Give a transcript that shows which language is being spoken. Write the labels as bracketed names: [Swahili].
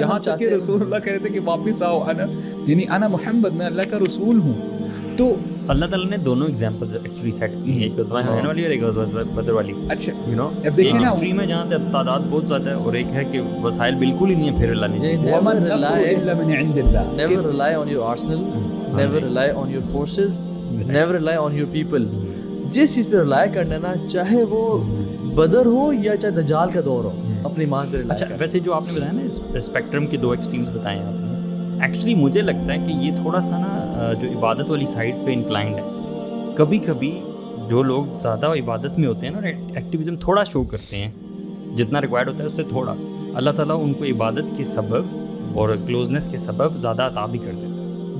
[Urdu] یہاں تک کہ رسول اللہ کہہ رہے تھے کہ واپس آؤ, [Arabic] انا محمد, [Urdu] میں اللہ کا رسول ہوں. تو اللہ تعالیٰ نے دونوں ایگزامپلز ایکچولی سیٹ کی ہیں, ایک غزوہ حنین والی اور ایک غزوہ بدر والی. اچھا [English] you know [Urdu] اب دیکھیں نا, ایکسٹریم ہے جہاں تعداد بہت زیادہ ہے, اور ایک ہے کہ وسائل بالکل ہی نہیں ہے, پھر اللہ نے [Arabic] وَمَا النَّصْرُ إِلَّا مِنْ عِنْدِ اللَّهِ. [English] Never rely on your arsenal, never rely on your forces, never rely on your people. [Urdu] جس چیز پہ رلائے کرنا نا, چاہے وہ بدر ہو یا چاہے دجال کا دور ہو, اپنی مان پہ رلائے. اچھا ویسے جو آپ نے بتایا نا اسپیکٹرم کے 2 ایکسٹریمز بتائے ہیں آپ نے, ایکچولی مجھے لگتا ہے کہ یہ تھوڑا سا نا جو عبادت والی سائڈ پہ انکلائنڈ ہے. کبھی کبھی جو لوگ زیادہ عبادت میں ہوتے ہیں نا, ایکٹیویزم تھوڑا شو کرتے ہیں, جتنا ریکوائرڈ ہوتا ہے اس سے تھوڑا, اللہ تعالیٰ ان کو عبادت کے سبب اور کلوزنس کے سبب زیادہ عطا بھی کر دیتا ہے.